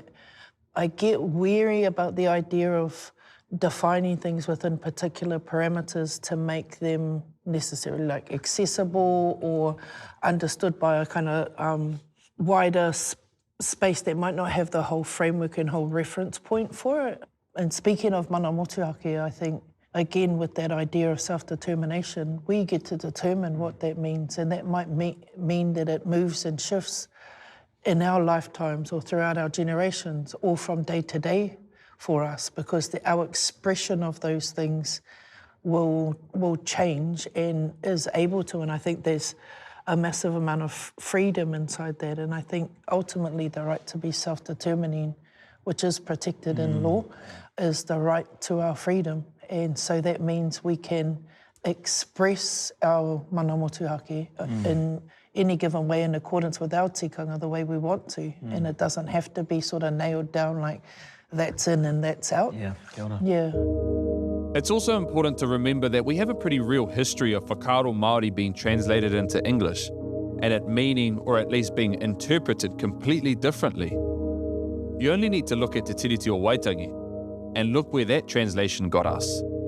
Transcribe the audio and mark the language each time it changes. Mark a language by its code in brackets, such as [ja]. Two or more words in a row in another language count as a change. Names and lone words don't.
[en] I get weary about the idea of defining things within particular parameters to make them necessarily like accessible or understood by a kind of wider space that might not have the whole framework and whole reference point for it. And speaking of [mi] mana motuhake, [en] I think, again, with that idea of self-determination, we get to determine what that means, and that might mean that it moves and shifts in our lifetimes or throughout our generations or from day to day for us, because our expression of those things will change and is able to, and I think there's a massive amount of freedom inside that. And I think ultimately the right to be self-determining, which is protected in law, is the right to our freedom. And so that means we can express our [mi] mana motuhake [en] in any given way in accordance with our tikanga the way we want to. And it doesn't have to be sort of nailed down like that's in and that's out. Yeah, [mi] kia ora. [en] Yeah. It's also important to remember that we have a pretty real history of [mi] whakaaro Māori [en] being translated into English, and it meaning or at least being interpreted completely differently. You only need to look at Te Tiriti o Waitangi and look where that translation got us.